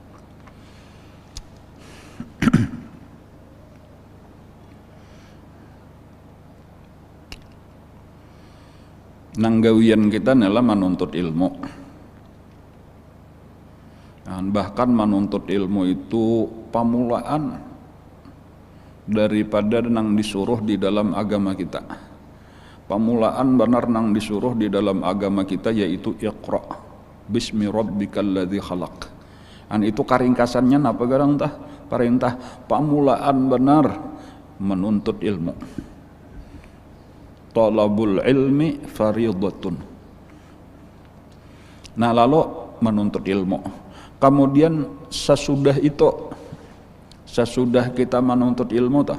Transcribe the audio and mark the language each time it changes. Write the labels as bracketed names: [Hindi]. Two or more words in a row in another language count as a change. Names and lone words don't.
[Banjar] Nanggawian kita adalah menuntut ilmu. Dan bahkan menuntut ilmu itu pamulaan daripada nang disuruh di dalam agama kita. Pamulaan benar nang disuruh di dalam agama kita yaitu [Arabic] اقرأ باسم ربك الذي خلق. [Banjar] Dan itu karingkasannya apa garang tah? Perintah pamulaan benar menuntut ilmu. [Arabic] طلب العلم فريضة. [Banjar] Nah, lalu menuntut ilmu. Kemudian sesudah kita menuntut ilmu tah.